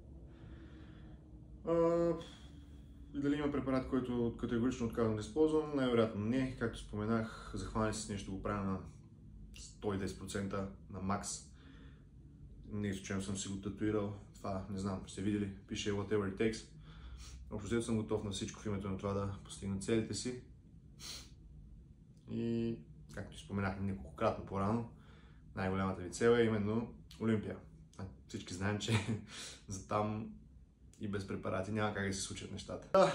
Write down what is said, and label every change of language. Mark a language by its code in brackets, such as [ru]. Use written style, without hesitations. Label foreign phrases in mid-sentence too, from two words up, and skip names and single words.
[bg] И дали има препарат, който категорично отказвам да използвам? Най-вероятно не. Както споменах, захване с нещо го правя на 110% на макс. Не случайно съм си го татуирал. Това не знам, сте видели, пише [en] whatever it takes. [bg] Общо съм готов на всичко в името на това да постигна целите си. И както споменах неколкократно по-рано, най-голямата ви цел е именно Олимпия. Всички знаем, че за там и без препарати няма как да се случат нещата.